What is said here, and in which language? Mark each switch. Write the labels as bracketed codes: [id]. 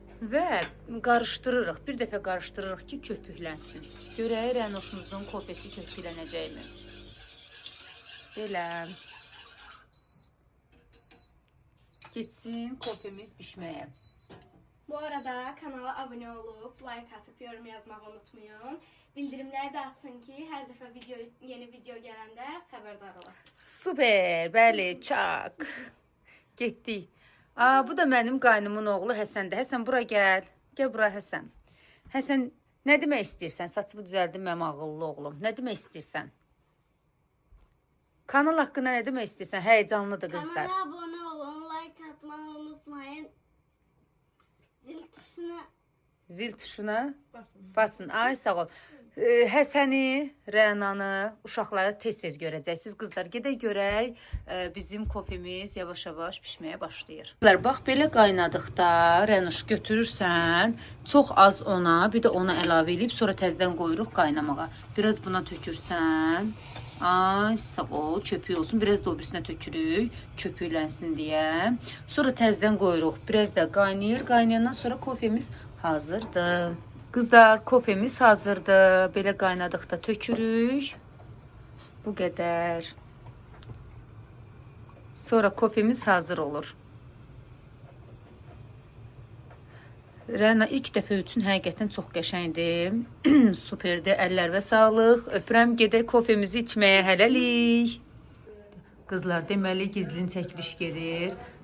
[az] Və qarışdırırıq. Bir dəfə qarışdırırıq ki, köpüklənsin. Görək Rənoşumuzun kofesi köpüklənəcəkmi? Belə. Geçsin kofemiz pişməyə. [tr] Bu arada kanala abone olup, like atıp, yorum yazmağı unutmayın. [az] Bildirimləri də açın ki, hər dəfə yeni video gələndə xəbərdar olasınız. Super, bəli, çak. Getdik. Bu da mənim qaynımın oğlu Həsəndir. Həsən, bura gəl. Gəl bura Həsən. Həsən, nə demək istəyirsən? Saçımı düzəldim mənim ağıllı oğlum. Nə demək istəyirsən? Kanal haqqında nə demək istəyirsən? Həyecanlıdır qızlar. [tr] Kanala abone olun, like atmayı unutmayın. Zil tuşuna basın. [az] Ay sağ ol. Həsəni, Rənanı, uşaqları tez-tez görəcəksiniz. Qızlar, gedək görək. Bizim kofemiz yavaş-yavaş pişməyə başlayır. Qızlar, bax belə qaynadıqda Rənuş götürürsən, çox az ona, bir də ona əlavə edib, sonra təzdən qoyuruq qaynamağa. Biraz buna tökürsən. Ay sağ ol, köpük olsun. Biraz da o birisinə tökürük, köpüklənsin deyə. Sonra təzdən qoyuruq. Biraz da qaynayır. Qaynayandan sonra kofemiz hazırdır. Qızlar, kofemiz hazırdır. Belə qaynadıqda tökürük. Bu qədər. Sonra kofemiz hazır olur. Rəna ilk dəfə üçün həqiqətən çox qəşəngdir. Superdir. Əllərə sağlıq. Öpürəm, gedək kofemizi içməyə. Hələlik. Qızlar, deməli gizlin çəkiliş gedir.